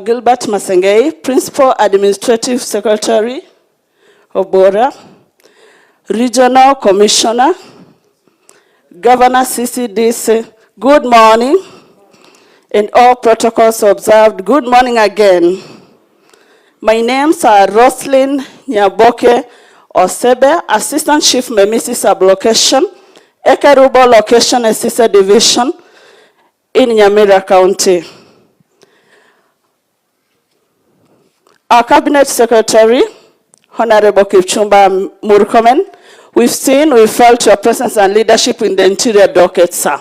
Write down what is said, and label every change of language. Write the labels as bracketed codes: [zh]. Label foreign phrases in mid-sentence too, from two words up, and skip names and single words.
[en] Gilbert Masengei, Principal Administrative Secretary of Bora, Regional Commissioner, Governor CCDC, good morning, and all protocols observed, good morning again. My names are Roslyn Nyaboke Osebe, Assistant Chief Memisi Sublocation, Ekerubo Location and Sister Division in Nyamira County. Our Cabinet Secretary, Honorable Kipchumba Murkomen, we've felt your presence and leadership in the interior docket, sir.